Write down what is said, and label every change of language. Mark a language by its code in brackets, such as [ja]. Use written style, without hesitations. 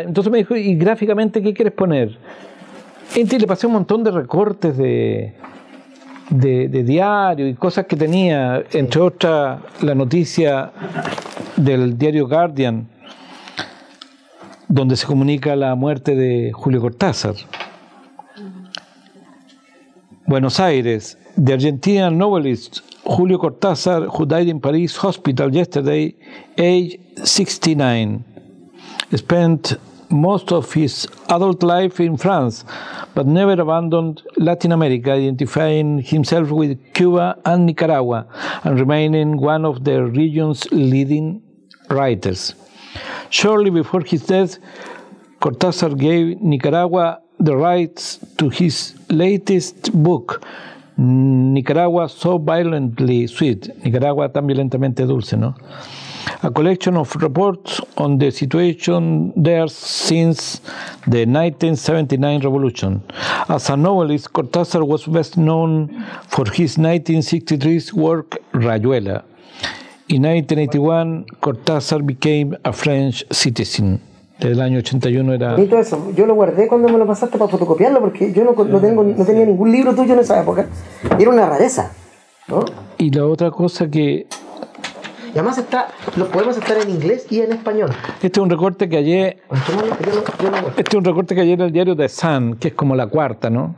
[es] Entonces me dijo, ¿y gráficamente qué quieres poner? Y le pasé un montón de recortes de diario y cosas que tenía, entre otras la noticia del diario Guardian, donde se comunica la muerte de Julio Cortázar. [en] Buenos Aires, the Argentine novelist Julio Cortázar, who died in Paris hospital yesterday, age 69. Spent most of his adult life in France, but never abandoned Latin America, identifying himself with Cuba and Nicaragua, and remaining one of the region's leading writers. Shortly before his death, Cortázar gave Nicaragua the rights to his latest book, Nicaragua So Violently Sweet, [es] Nicaragua tan violentamente dulce, ¿no? [en] A collection of reports on the situation there since the 1979 revolution. As a novelist, Cortázar was best known for his 1963 work Rayuela. In 1981, Cortázar became a French citizen. [es] Desde el año 81 era... Bonito eso. Yo lo guardé cuando me lo pasaste para fotocopiarlo, porque yo no tenía ningún libro tuyo en esa época. Era una rareza, ¿no? Y la otra cosa que... Y además los poemas están en inglés y en español. Este es un recorte que hallé... Este es un recorte que hallé en el diario The Sun, que es como la cuarta, ¿no?